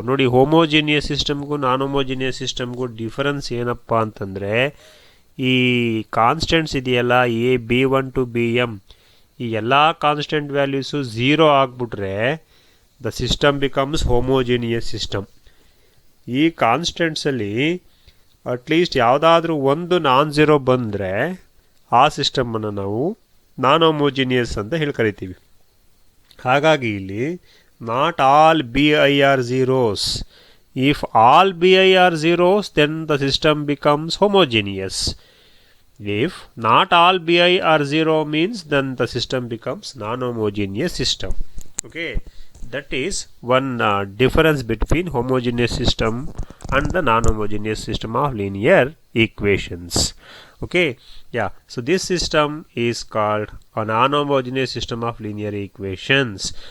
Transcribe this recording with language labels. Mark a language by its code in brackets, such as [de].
[kn] Nodi, homogeneous system gu non-homogeneous system gu difference ಏನಪ್ಪಾ ಅಂತಂದ್ರೆ ಈ ಕಾನ್ಸ್ಟೆಂಟ್ಸ್ ಇದೆಯಲ್ಲ ಎ b1 to bm, ಈ ಎಲ್ಲಾ ಕಾನ್ಸ್ಟೆಂಟ್ ವ್ಯಾಲ್ಯೂಸ್ 0 ಆಗ್ಬಿಟ್ರೆ [en] the system becomes homogeneous system. [kn] ಈ ಕಾನ್ಸ್ಟೆಂಟ್ಸ್ ಅಲ್ಲಿ ಅಟ್ಲೀಸ್ಟ್ ಯಾವುದಾದ್ರೂ ಒಂದು ನಾನ್ ಝೀರೋ ಬಂದರೆ ಆ ಸಿಸ್ಟಮ್ ಅನ್ನು ನಾವು ನಾನ್ ಹೋಮೋಜಿನಿಯಸ್ ಅಂತ ಹೇಳಿ ಕರಿತೀವಿ. ಹಾಗಾಗಿ ಇಲ್ಲಿ [en] Not all B I are zeros. If all B I are zeros then the system becomes homogeneous. If not all B I are zero means then the system becomes non homogeneous system. Okay, that is one difference between homogeneous system and the non-homogeneous system of linear equations. Okay, yeah, so this system is called a non-homogeneous system of linear equations.